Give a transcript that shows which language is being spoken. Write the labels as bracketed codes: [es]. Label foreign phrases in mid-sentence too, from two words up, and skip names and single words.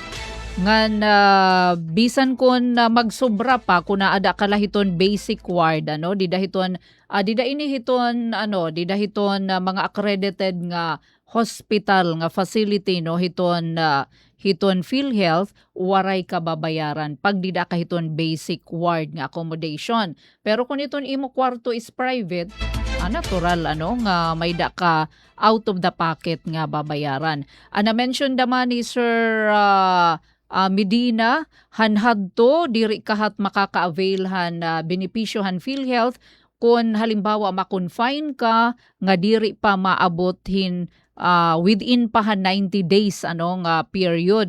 [war] Ngan bisan kun magsobra pa kun ada kala hiton basic ward dida hiton mga accredited nga hospital nga facility hiton PhilHealth waray ka babayaran pag dida ka hiton basic ward nga accommodation. Pero kung iton imo kwarto is private natural nga may da ka [en] out of the pocket [war] nga babayaran. Na-mention naman ni Sir Medina hanhadto diri kahat makaka-availhan benepisyohan PhilHealth kung halimbawa ma-confine ka nga diri pa maabothin within pa 90 days nga period.